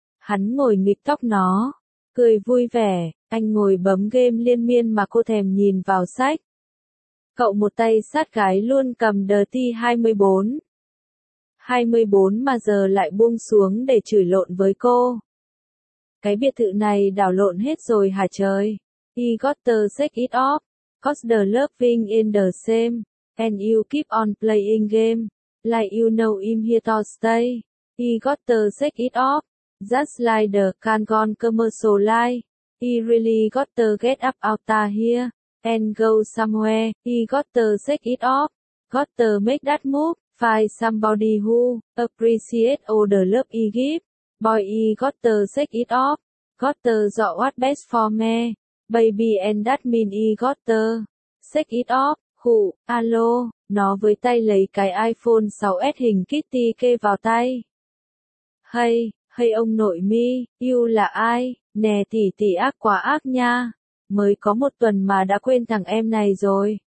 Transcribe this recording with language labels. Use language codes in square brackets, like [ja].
[vi] Hắn ngồi nghịch tóc nó, cười vui vẻ, anh ngồi bấm game liên miên mà cô thèm nhìn vào sách. Cậu một tay sát gái luôn cầm The T24 mà giờ lại buông xuống để chửi lộn với cô. Cái biệt thự này đảo lộn hết rồi hả trời? [en] He got to shake it off. Cause the love thing in the same, and you keep on playing game, like you know him here to stay, he got to shake it off, just like the Kangon commercial line, he really got to get up out of here, and go somewhere, he got to shake it off, got to make that move, find somebody who appreciate all the love he give, boy he got to shake it off, got to do what best for me. Baby and that mean he got to shake it off, [vi] hụ, alo, nó với tay lấy cái iPhone 6S hình Kitty kê vào tay. Hey, hey ông nội mi, you là ai, nè tỉ tỉ ác quá ác nha, mới có một tuần mà đã quên thằng em này rồi.